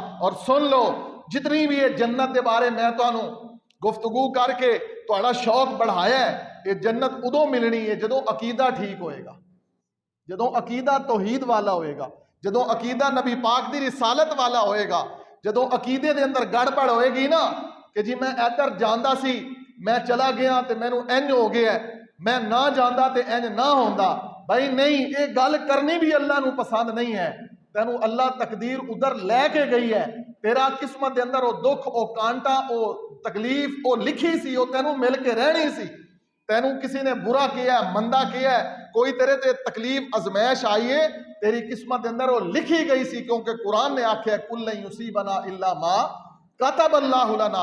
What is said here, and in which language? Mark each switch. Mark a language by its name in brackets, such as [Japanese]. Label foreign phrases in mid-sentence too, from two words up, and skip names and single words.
[Urdu] اور سن لو جتنی بھی یہ جنت کے بارے میں تو گفتگو کر کے [Punjabi] تہاڈا شوق بڑھایا ہے، یہ جنت ادو ملنی ہے جدو عقیدہ ٹھیک ہوئے گا، جدو عقیدہ توحید والا ہوئے گا، جدو عقیدہ نبی پاک دی رسالت والا ہوئے گا۔ جدو عقیدے دے اندر گڑبڑ ہوئے گی نا کہ جی میں ادھر جاندا سی میں چلا گیا تے مینوں انج ہو گیا ہے، میں نہ جاندا تے انج نہ ہوندا، بھائی نہیں، یہ گل کرنی بھی اللہ نو پسند نہیں ہے۔ تینوں اللہ تقدیر ادھر لے کے گئی ہے، تیرا قسمت دے اندر او دکھ او کانٹا او تکلیف او لکھی سی، او تینوں مل کے رہنی سی۔ تینوں کسی نے برا کیا ہے، مندہ کیا ہے، کوئی تیرے تے تکلیف ازمائش آئیے، تیری قسمت دے اندر وہ لکھی گئی سی، کیونکہ قرآن نے آکھیا ہے [Arabic] کل لن یصیبنا الا ما کتب اللہ لنا۔